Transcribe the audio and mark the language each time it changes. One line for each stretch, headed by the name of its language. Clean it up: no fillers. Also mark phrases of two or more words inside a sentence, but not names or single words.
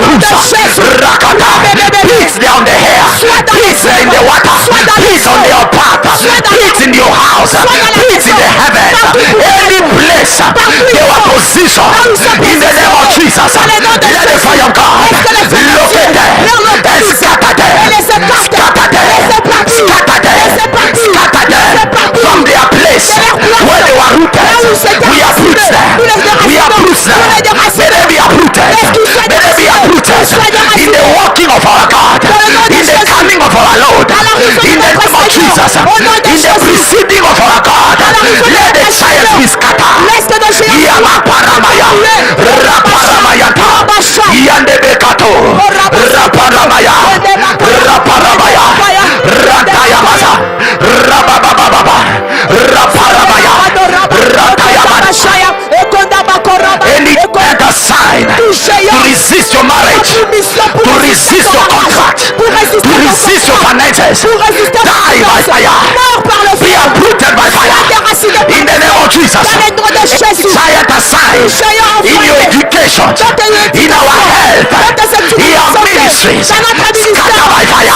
English: Rakata. Peace down the hair. Peace in the water. Peace on your path. Peace in your house. Peace in the heavens. Any place they were positioned in the name of Jesus. Let the fire of God locate them and scatter them. Scatter them. Scatter them. Scatter them from their place where they were rooted. We uproot them. We uproot them. May they be uprooted. May they be uprooted in the walking of our God, in the coming of our Lord, in the name of Jesus, in the preceding of our God. Let the giants be scattered. Yamaparamaya, Raparamayata, Yandebekato, Raparamaya, Raparamaya, Ratayamasa, Rabababa, Raparamaya, Ratayamasa. Any other sign to resist your marriage, to resist your contract, to resist your finances, die by fire. Be uprooted by fire. In the name of Jesus. Giant aside in your education, in our health, in our ministries, scatter by fire.